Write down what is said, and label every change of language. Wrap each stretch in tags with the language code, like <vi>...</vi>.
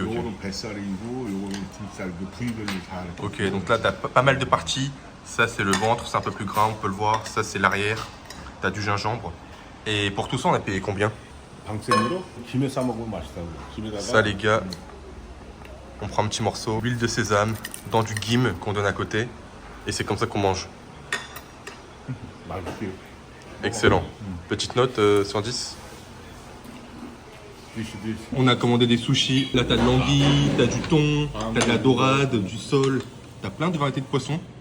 <ko>요거는 뱃살이고 요거는 등살, 그 부위별로 다.</ko> <fr>Ok, donc là, tu as pas mal de parties. Ça, c'est le ventre, c'est un peu plus gras, on peut le voir. Ça, c'est l'arrière. Tu as du gingembre. Et pour tout ça, on a payé combien?</fr> <ko>방생으로 김에 싸 먹으면 맛있다고. 김에다가.</ko> <fr>Ça, les gars, on prend un petit morceau, huile de sésame, dans du gim qu'on donne à côté. Et c'est comme ça qu'on mange.</fr> <ko>맛있게.</ko> <fr>Excellent. Petite note sur 10? On a commandé des sushis. Là, t'as de l'anguille, t'as du thon, t'as de la dorade, du sole. T'as plein de variétés de poissons.</fr>